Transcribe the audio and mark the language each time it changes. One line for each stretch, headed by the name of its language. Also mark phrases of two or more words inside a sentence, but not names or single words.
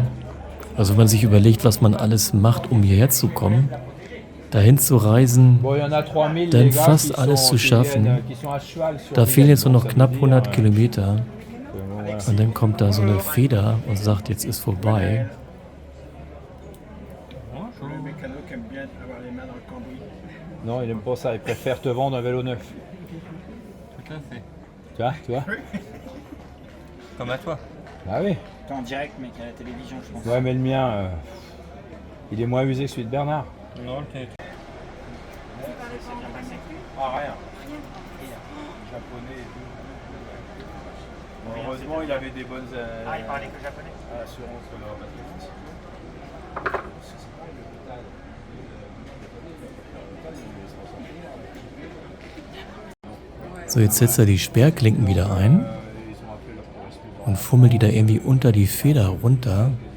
German: Also wenn man sich überlegt, was man alles macht, um hierher zu kommen, dahin zu reisen, dann fast alles zu schaffen. Da fehlen jetzt nur noch knapp 100 Kilometer. Und dann kommt da so eine Feder und sagt, jetzt ist vorbei.
French: Le mécano qui aime bien avoir les mains dans le cambouis. Non, il aime pas ça. Il préfère te vendre un vélo neuf. Tout à fait. Tu vois Comme à toi. Ah oui. T'es en direct, mec, à la télévision, je pense. Ouais, mais le mien, il est moins usé que celui de Bernard. Non, le tien. Ah, rien. Japonais et tout. Bon, heureusement, il avait des bonnes. Ah, il parlait que japonais. Assurance.
German: So, jetzt setzt er die Sperrklinken wieder ein und fummelt die da irgendwie unter die Feder runter.